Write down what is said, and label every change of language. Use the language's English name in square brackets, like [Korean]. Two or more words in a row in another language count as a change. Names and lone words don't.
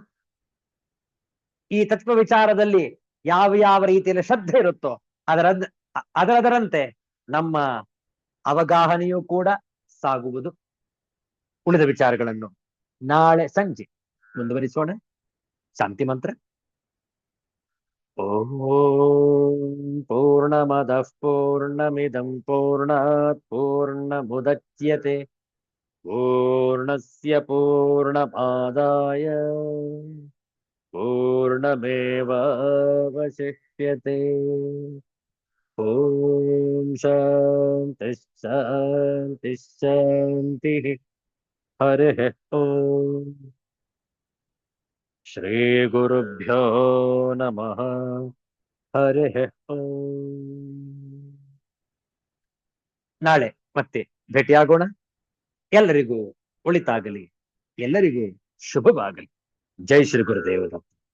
[Kannada] ಈ ತತ್ವ ವಿಚಾರದಲ್ಲಿ ಯಾವ ಯಾವ ರೀತಿಯಲ್ಲಿ ಶ್ರದ್ಧೆ ಇರುತ್ತೋ ಅದರಂತೆ ನಮ್ಮ ಅವಗಾಹನೆಯೂ ಕೂಡ ಸಾಗುವುದು. ಉಳಿದ ವಿಚಾರಗಳನ್ನು ನಾಳೆ ಸಂಜೆ ಮುಂದುವರಿಸೋಣ. ಶಾಂತಿ ಮಂತ್ರ. [Sanskrit] ಓಂ ಪೂರ್ಣಮದಃ ಪೂರ್ಣಮಿದಂ ಪೂರ್ಣಾತ್ ಪೂರ್ಣಮುದಚ್ಯತೆ ಪೂರ್ಣಸ್ಯ ಪೂರ್ಣಮಾದಾಯ ಪೂರ್ಣಮೇವಾವಶಿಷ್ಯತೆ. ಓಂ ಶಾಂತಿ ಶಾಂತಿ ಶಾಂತಿ. ಹರಿಃ ಓಂ. ಶ್ರೀ ಗುರುಭ್ಯೋ ನಮಃ. ಹರಿಃ ಓಂ. [Kannada] ನಾಳೆ ಮತ್ತೆ ಭೇಟಿಯಾಗೋಣ. ಎಲ್ಲರಿಗೂ ಒಳಿತಾಗಲಿ, ಎಲ್ಲರಿಗೂ ಶುಭವಾಗಲಿ. ಜೈ ಶ್ರೀ ಗುರುದೇವ.